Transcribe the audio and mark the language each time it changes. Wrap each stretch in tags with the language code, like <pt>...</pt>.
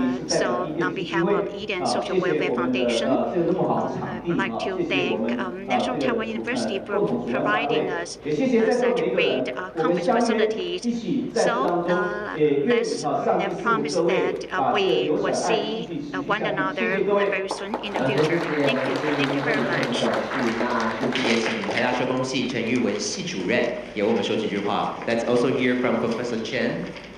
<en>So on behalf of Eden Social Welfare Foundation, I'd like to thank National Taiwan University for providing us such great conference facilities. So let's promise that we will see one another very soon in the future. Thank you. Thank you very much.</en> <zh>也请台大社工系陈玉文系主任也为我们说几句话。</zh> <en>Let's also hear from Professor Chen.</en>